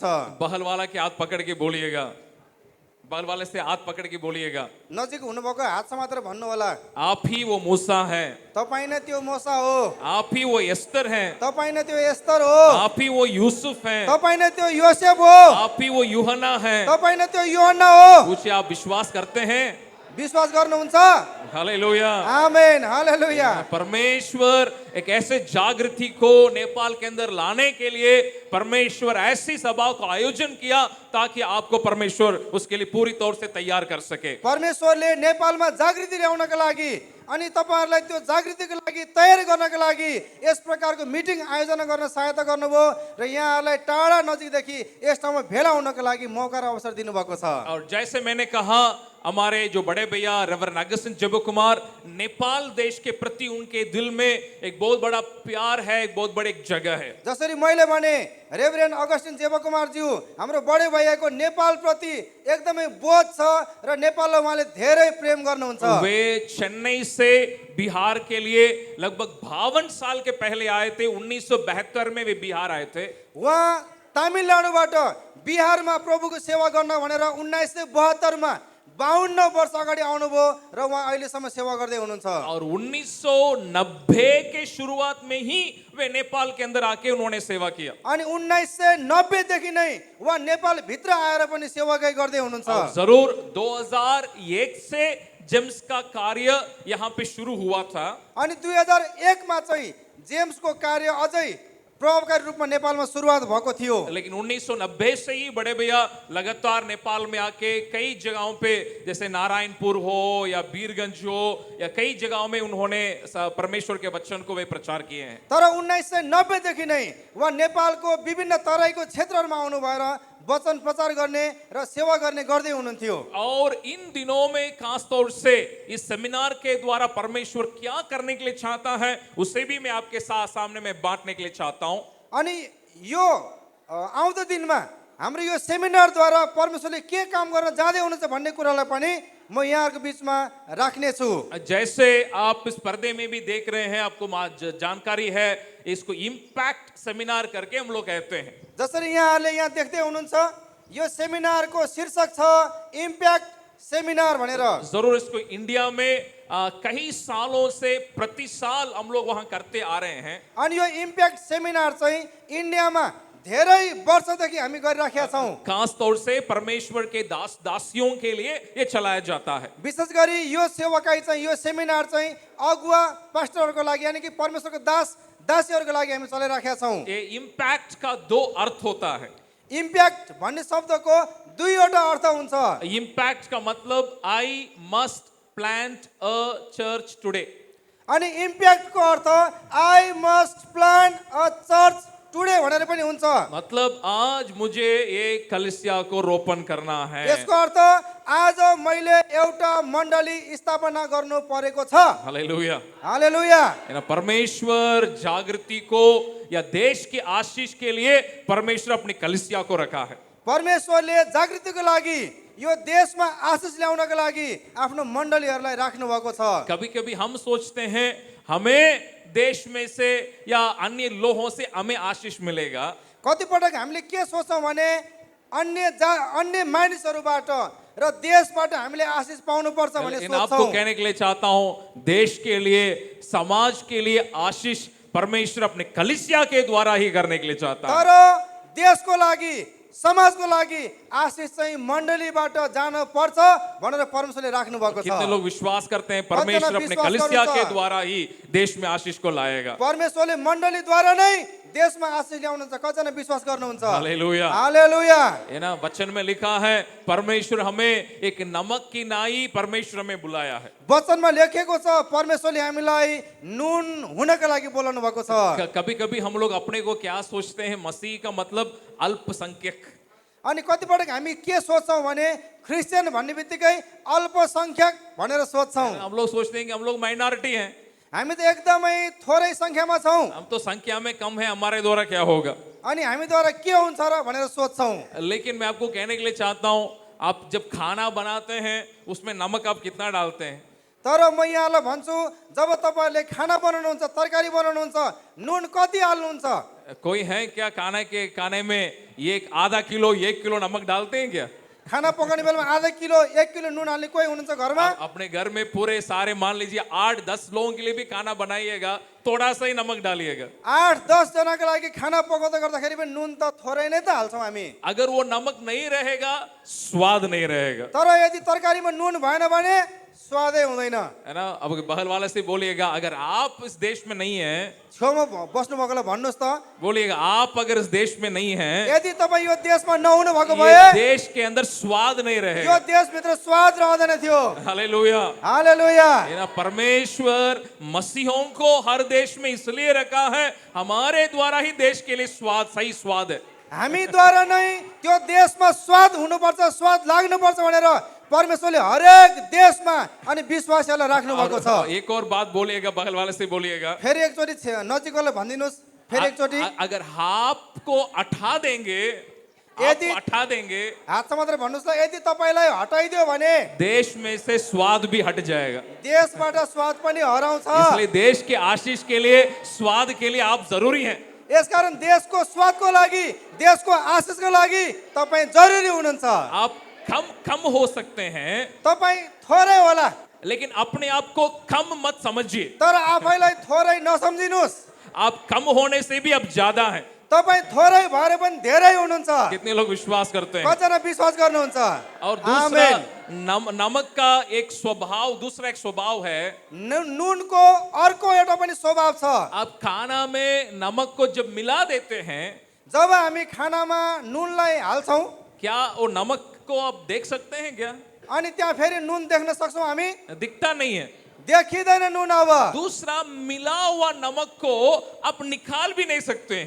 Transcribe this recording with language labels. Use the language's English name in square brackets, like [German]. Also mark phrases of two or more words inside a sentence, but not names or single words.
[Hindi] बहल वाला के हाथ पकड़ के बोलिएगा, बगल वाले से हाथ पकड़ के बोलिएगा, [Nepali] नजिक हुनुभएको हात समातेर भन्नु होला, [Hindi] आप ही वो मूसा है, [Nepali] तपाईँ नै त्यो मूसा हो, [Hindi] आप ही वो एस्तर है, [Nepali] तपाईँ नै त्यो एस्तर हो, [Hindi] आप ही वो यूसुफ है, [Nepali] तपाईँ नै त्यो योसेफ हो, [Hindi] आप ही वो यूहन्ना है। [Nepali] तपाईँ नै त्यो यूहन्ना हो। [Hindi] पूछे आप विश्वास करते हैं? [Nepali] विश्वास गर्नुहुन्छ? हालेलुया। आमेन, हालेलुया। [Hindi] परमेश्वर एक ऐसे जागृति को नेपाल के अंदर लाने के लिए परमेश्वर ऐसी सभा का आयोजन किया ताकि आपको परमेश्वर उसके लिए पूरी तौर से तैयार कर सके। [Nepali] परमेश्वरले नेपालमा जागृति ल्याउनका लागि अनि तपाईहरुलाई त्यो जागृतिको लागि तयार गर्नका लागि यस प्रकारको मिटिङ आयोजना गर्न सहायता गर्नुभयो र यहाँहरुलाई टाढा नजिकदेखि यस ठाउँमा भेला हुनका लागि मौका र अवसर दिनुभएको छ। [Hindi] और जैसे मैंने कहा, हमारे जो बड़े भैया रेवरेंड अगस्टिन जबो कुमार, नेपाल देश के प्रति उनके दिल में एक बहुत बड़ा प्यार है, एक बहुत बड़ी एक जगह है। [Nepali] जसरी मैले भने रेभरेन्ड अगस्टिन जेबा कुमार ज्यू हाम्रो [Hindi] बडे भैयाको [Nepali] नेपाल प्रति एकदमै बोझ छ र नेपाललाई उहाँले धेरै प्रेम गर्नुहुन्छ। [Hindi] वे चेन्नई से बिहार के लिए लगभग 52 साल के पहले आए थे। 1972 में वे बिहार आए थे। [Nepali] उहाँ तमिलनाडुबाट बिहारमा प्रभुको सेवा गर्न भनेर 1972 मा 52 वर्ष अगाडि आउनुभयो र उहाँ अहिलेसम्म सेवा गर्दै हुनुहुन्छ। [Hindi] और 1990 के शुरुआत में ही वे नेपाल के अंदर आके उन्होंने सेवा किया। [Nepali] अनि 1990 देखि नै उहाँ नेपाल भित्र आएर पनि सेवाकाई गर्दै हुनुहुन्छ। [Hindi] और जरूर 2001 से जेम्स का कार्य यहाँ पे शुरू हुआ था। [Nepali] अनि 2001 मा चाहिँ जेम्सको कार्य अझै प्रभावकारी रूपमा नेपालमा सुरुवात भएको थियो। [Hindi] लेकिन 1990 से ही बड़े भैया लगातार नेपाल में आके कई जगहों पे, जैसे नारायणपुर हो या बीरगंज हो या कई जगहों में उन्होंने परमेश्वर के वचन को वे प्रचार किए हैं। [Nepali] तर 1990 देखि नै उहाँ नेपालको विभिन्न तराईको क्षेत्रहरूमा आउनु भएर वचन प्रचार गर्ने र सेवा गर्ने गर्दै हुनुहुन्थ्यो। [Hindi] और इन दिनों में खास तौर से इस सेमिनार के द्वारा परमेश्वर क्या करने के लिए चाहता है, उसे भी मैं आपके सामने में बांटने के लिए चाहता हूं। [Nepali] अनि यो आउँदो दिनमा हाम्रो यो सेमिनारद्वारा परमेश्वरले के काम गर्न जाँदै हुनुहुन्छ भन्ने कुरालाई पनि म यहाँहरुको बीचमा राख्ने छु। [Hindi] जैसे आप इस पर्दे में भी देख रहे हैं, आपको जानकारी है, इसको इम्पैक्ट सेमिनार करके हम लोग कहते हैं। [Nepali] जसरी यहाँहरुले यहाँ देख्दै हुनुहुन्छ यो सेमिनारको शीर्षक छ इम्प्याक्ट सेमिनार भनेर। [Hindi] जरूर इसको इंडिया में कई सालों से प्रति साल हम लोग वहां करते आ रहे हैं। [Nepali] अनि यो इम्प्याक्ट सेमिनार चाहिँ इन्डियामा धेरै वर्षदेखि हामी गरिराखेका छौं। [Hindi] खास तौर से परमेश्वर के दासियों के लिए ये चलाया जाता है। [Nepali] विशेष गरी यो सेवाकाई चाहिँ यो सेमिनार चाहिँ अगुवा पास्टरहरुको लागि [Hindi] यानी कि [Nepali] परमेश्वरको दासीहरुको लागि हामी चलाइराखेका छौं। [Hindi] ये इम्पैक्ट का दो अर्थ होता है। [Nepali] इम्प्याक्ट भन्ने शब्दको दुईवटा अर्थ हुन्छ। [Hindi] इम्पैक्ट का मतलब [English] I must plant a church today. [Nepali] अनि इम्प्याक्टको अर्थ [English] I must plant a church today [Nepali] भनेर पनि हुन्छ। [Hindi] मतलब आज मुझे एक कलीसिया को रोपण करना है। [Nepali] यसको अर्थ आज मैले एउटा मण्डली स्थापना गर्नु परेको छ। हालेलुया, हालेलुया। [Hindi] परमेश्वर जागृति को या देश की आशीष के लिए परमेश्वर अपनी कलीसिया को रखा है। [Nepali] परमेश्वरले जागृतिको लागि यो देशमा आशीष ल्याउनको लागि आफ्नो मण्डलीहरूलाई राख्नु भएको छ। [Hindi] कभी-कभी हम सोचते हैं हमें देश में से या अन्य लोगों से हमें आशीष मिलेगा। [Nepali] कतिपटक हामीले के सोच्छौं भने अन्य मानिसहरूबाट र देशबाट हामीले आशीष पाउनु पर्छ भन्ने [Hindi] लेकिन आपको [Nepali] सोच्छौं। [Hindi] कहने के लिए चाहता हूं, देश के लिए, समाज के लिए आशीष परमेश्वर अपने कलीसिया के द्वारा ही करने के लिए चाहता है। [Nepali] तर देशको लागि समाजको लागि आशीष चाहिँ मण्डलीबाट जान पर्छ भनेर परमेश्वरले राख्नु भएको छ। [Hindi] कितने लोग विश्वास करते हैं परमेश्वर अपने कलीसिया के द्वारा ही देश में आशीष को लाएगा। [Nepali] परमेश्वरले मण्डलीद्वारा नै देशमा आशिष ल्याउनुहुन्छ, कतिजना विश्वास गर्नुहुन्छ? हालेलुया। हालेलुया। [Hindi] ये ना वचन में लिखा है, परमेश्वर हमें एक नमक की नाई परमेश्वर हमें बुलाया है। [Nepali] वचनमा लेखेको छ परमेश्वरले हामीलाई नुन हुनका लागि बोलाउनु भएको छ। [Hindi] कभी कभी हम लोग अपने को क्या सोचते हैं, मसीह का मतलब अल्पसंख्यक। [Nepali] अनि कतिपटक हामी के सोच्छौँ भने क्रिस्चियन भन्ने बित्तिकै अल्पसंख्यक भनेर सोच्छौँ। [Hindi] हम लोग सोचते हैं कि हम लोग माइनॉरिटी हैं, [Nepali] हामी त एकदमै थोरै संख्यामा छौँ [Hindi] हम तो संख्या में कम है, हमारे द्वारा क्या होगा। [Nepali] अनि हामीद्वारा के हुन्छ र भनेर सोच्छौँ। [Hindi] लेकिन मैं आपको कहने के लिए चाहता हूं, आप जब खाना बनाते हैं उसमें नमक आप कितना डालते हैं? [Nepali] तर म यहाँलाई भन्छु, जब तपाईँहरूले खाना बनाउनुहुन्छ, तरकारी बनाउनुहुन्छ, नुन कति हाल्नुहुन्छ? [Hindi] कोई है क्या खाने में ये आधा किलो 1 किलो नमक डालते हैं क्या? [Nepali] खाना पकाउने बेलामा आधा किलो 1 किलो नुन हाल्ने कोही हुनुहुन्छ घरमा? [Hindi] अपने घर में पूरे सारे मान लीजिए 8-10 लोगों के लिए भी खाना बनाइएगा, थोड़ा सा ही नमक डालिएगा। [Nepali] 8-10 जनाको लागि खाना पकाउँदा गर्दाखेरि पनि नुन त थोरै नै त हाल्छौँ हामी। [Hindi] अगर वो नमक नहीं रहेगा, स्वाद नहीं रहेगा, [Nepali] तर यदि तरकारीमा नुन भएन भने स्वादै हुँदैन। [Hindi] है ना। अब बगल वाले से बोलिएगा, अगर आप इस देश में नहीं हैं, [Nepali] छेउमा बस्नु भएकोलाई भन्नुहोस् त, [Hindi] बोलिएगा आप अगर इस देश में नहीं हैं, [Nepali] यदि तपाईँ यो देशमा नहुनु भएको [Hindi] ये [Nepali] भए [Hindi] देश के अंदर स्वाद नहीं [Nepali] यो [Hindi] रहेगा। [Nepali] देशभित्र स्वाद रहँदैन थियो। हालेलुया। हालेलुया। [Hindi] ये ना परमेश्वर मसीहों को हर देश में इसलिए रखा है, हमारे द्वारा ही देश के लिए स्वाद, सही स्वाद है। [Nepali] हामीद्वारा नै त्यो देशमा स्वाद हुनुपर्छ, स्वाद लाग्नुपर्छ भनेर परमेश्वरले हरेक देशमा अनि विश्वासीहरूलाई राख्नु भएको छ। [Hindi] एक और बात बोलिएगा, बगल वाले से बोलिएगा, [Nepali] फेरि एकचोटि नजिकलाई भनिदिनुहोस्, फेरि एकचोटि। [Hindi] अगर आपको अठा देंगे, [Nepali] यदि- [Hindi] आपको अठा देंगे, [Nepali] हातमा मात्रै भन्नुहोस् ल, यदि तपाईँलाई हटाइदियो भने [Hindi] देश में से स्वाद भी हट जाएगा। [Nepali] देशबाट स्वाद पनि हराउँछ। [Hindi] इसलिए देश के आशीष के लिए, स्वाद के लिए आप जरूरी हैं। [Nepali] यसकारण देशको स्वादको लागि, देशको आशिषको लागि तपाईँ जरुरी हुनुहुन्छ। [Hindi] आप कम हो सकते हैं, [Nepali] तपाईँ थोरै होला, [Hindi] लेकिन अपने आप को कम मत समझिए। [Nepali] तर आफैलाई थोरै नसम्झिनुहोस्। [Hindi] आप कम होने से भी अब ज्यादा हैं। [Nepali] तपाईँ थोरै भएर पनि धेरै हुनुहुन्छ। [Hindi] कितने लोग विश्वास करते हैं? [Nepali] कतिजना विश्वास गर्नुहुन्छ? [Hindi] और दूसरा, [Nepali] आमेन। [Hindi] नमक का एक स्वभाव, दूसरा एक स्वभाव है, [Nepali] नुनको अर्को एउटा पनि स्वभाव छ। [Hindi] आप खाना में नमक को जब मिला देते हैं, [Nepali] जब हामी खानामा नुनलाई हाल्छौँ [Hindi] क्या वो नमक को आप देख सकते हैं क्या? [Nepali] अनि त्यहाँ फेरि नुन देख्न सक्छौँ हामी? [Hindi] दिखता नहीं है। [Nepali] देखिँदैन नुन। अब [Hindi] दूसरा, मिला हुआ नमक को आप निकाल भी नहीं सकते हैं।